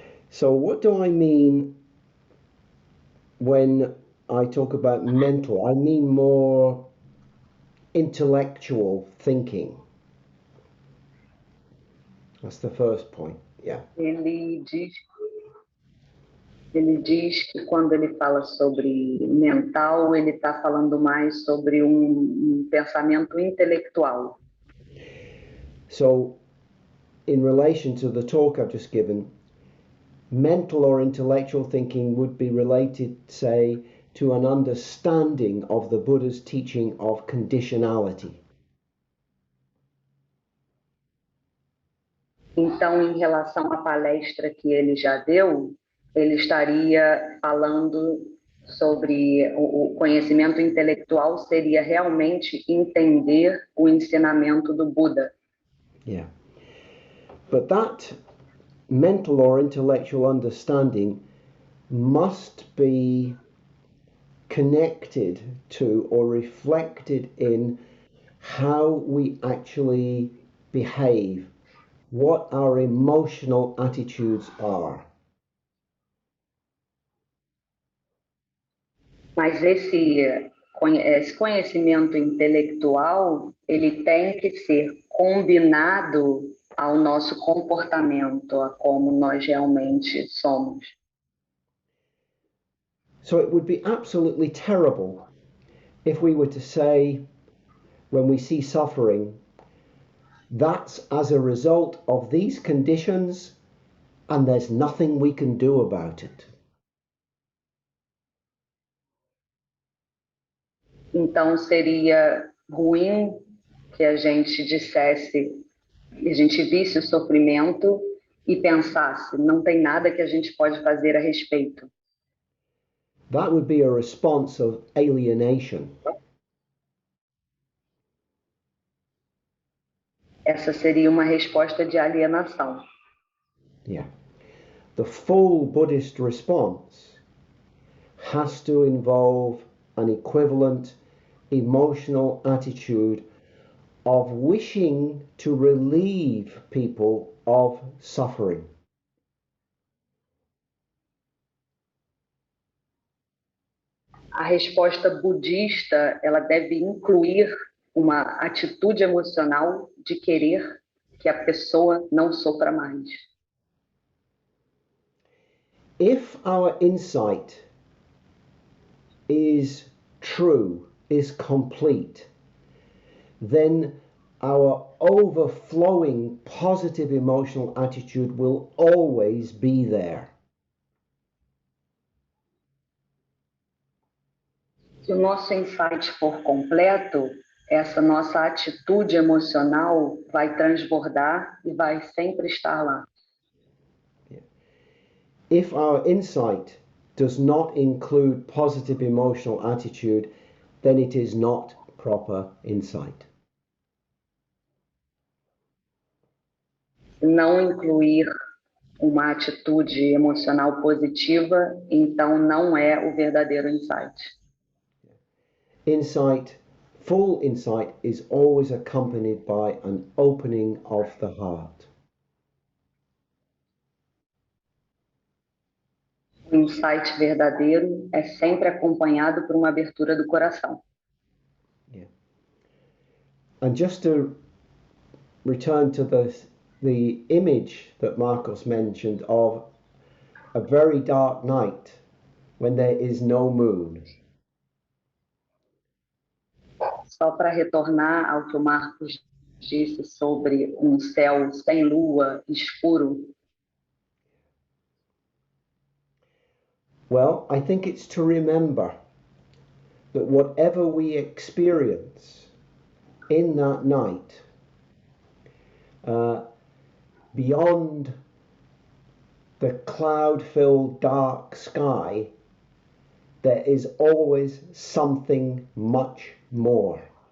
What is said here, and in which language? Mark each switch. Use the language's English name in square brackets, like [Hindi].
[English] So what do I mean when I talk about mental? I mean more intellectual thinking. That's the first point. Yeah. [Portuguese] Ele diz, ele diz que quando ele fala sobre mental, ele está falando mais sobre um pensamento intelectual. [English] So, in relation to the talk I've just given, mental or intellectual thinking would be related, say, to an understanding of the Buddha's teaching of conditionality. [Portuguese] Então, em relação à palestra que ele já deu, ele estaria falando sobre o conhecimento intelectual seria realmente entender o ensinamento do Buda. [English] Yeah. But that mental or intellectual understanding must be connected to or reflected in how we actually behave, what our emotional attitudes are. [Portuguese] Mas esse conhecimento intelectual, ele tem que ser combinado ao nosso comportamento, a como nós realmente somos. [English] So it would be absolutely terrible if we were to say, when we see suffering, that's as a result of these conditions and there's nothing we can do about it. [Portuguese] Então seria ruim que a gente dissesse, a gente visse o sofrimento e pensasse, não tem nada que a gente pode fazer a respeito. [English] That would be a response of alienation. [Portuguese] Essa seria uma resposta de alienação. [English] Yeah. The full Buddhist response has to involve an equivalent emotional attitude of wishing to relieve people of suffering. [Portuguese] A resposta budista, ela deve incluir uma atitude emocional de querer que a pessoa não sofra mais. [English] If our insight is true, is complete, then our overflowing positive emotional attitude will always be there. [Portuguese] Se o nosso insight for completo, essa nossa atitude emocional vai transbordar e vai sempre estar lá. [English] If our insight does not include positive emotional attitude, then it is not proper insight. [Portuguese] Se não incluir uma atitude emocional positiva, então não é o verdadeiro insight. [English] Insight, full insight, is always accompanied by an opening of the heart. [Portuguese] O insight verdadeiro é sempre acompanhado por uma abertura do coração. [English] Yeah. And just to return to the image that Marcos mentioned of a very dark night when there is no moon. [Portuguese] Só para retornar ao que o Marcos disse sobre um céu sem lua, escuro. [English] Well, I think it's to remember that whatever we experience in that night, beyond the cloud-filled dark sky, there is always something much more.